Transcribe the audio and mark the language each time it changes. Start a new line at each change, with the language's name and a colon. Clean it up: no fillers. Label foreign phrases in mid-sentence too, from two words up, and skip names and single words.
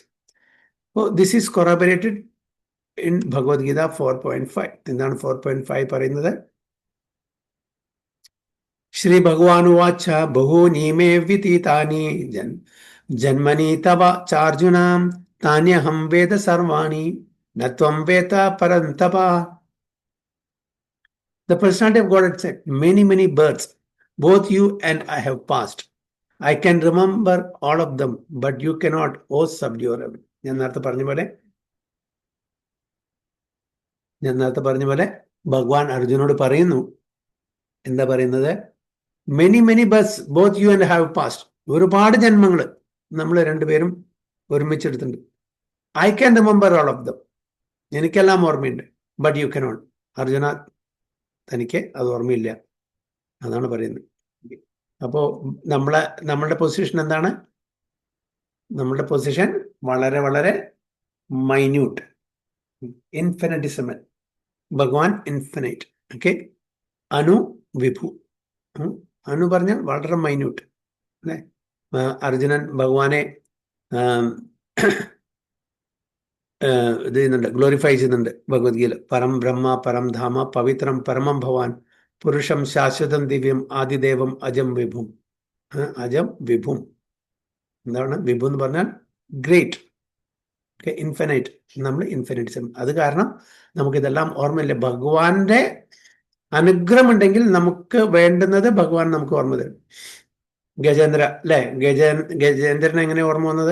Malayalam: അപ്പോൾ
English: this is corroborated in
Malayalam: ഭഗവത്ഗീത 4.5. എന്താണ് 4.5 പറയുന്നത്?
Sanskrit: श्री भगवानुवाच बहूनि मे व्यतीतानि जन्मनि तव चार्जुन तान्यहं वेद सर्वाणि नत्वं वेद परन्तप.
English: The personality of God had said, many births, both you and I have passed. I can remember all of them, but you cannot, O subdue.
Malayalam: ഞാൻ നേരത്തെ പറഞ്ഞ പോലെ ഭഗവാൻ അർജുനോട് പറയുന്നു, എന്താ പറയുന്നത്?
English: many birth both you and have past.
Malayalam: ഒരുപാട് ജന്മങ്ങൾ നമ്മൾ രണ്ടുപേരും ഒരുമിച്ചെടുത്തിട്ടുണ്ട്.
English: I can remember all of them,
Malayalam: എനിക്കെല്ലാം ഓർമ്മയുണ്ട്.
English: but you cannot.
Malayalam: അർജുന, തനിക്ക് അത് ഓർമ്മയില്ല. അതാണ് പറയുന്നത്. അപ്പോൾ നമ്മളുടെ പൊസിഷൻ എന്താണ്? നമ്മളുടെ പൊസിഷൻ വളരെ വളരെ
English: minute, infinitesimal.
Malayalam: ഭഗവാൻ
English: infinite. okay.
Sanskrit: अनु विभु.
Malayalam: അനു പറഞ്ഞാൽ വളരെ മൈന്യൂട്ട് അല്ലേ. അർജുനൻ ഭഗവാനെ ഇത് ചെയ്യുന്നുണ്ട്, ഗ്ലോറിഫൈ ചെയ്യുന്നുണ്ട് ഭഗവത്ഗീത.
Sanskrit: परं ब्रह्म परं धाम पवित्रं परमं भवान् पुरुषं शाश्वतं दिव्यं आदिदेवं अजं विभुं. अजं विभुं
Malayalam: എന്താണ്? വിഭു എന്ന് പറഞ്ഞാൽ
English: great, infinite.
Malayalam: നമ്മൾ ഇൻഫിനിറ്റിസം. അത് കാരണം നമുക്കിതെല്ലാം ഓർമ്മയില്ല. ഭഗവാന്റെ അനുഗ്രഹം ഉണ്ടെങ്കിൽ നമുക്ക് വേണ്ടുന്നത് ഭഗവാൻ നമുക്ക് ഓർമ്മ തരും. ഗജേന്ദ്ര അല്ലേ, ഗജേന്ദ്രൻ എങ്ങനെ ഓർമ്മ വന്നത്?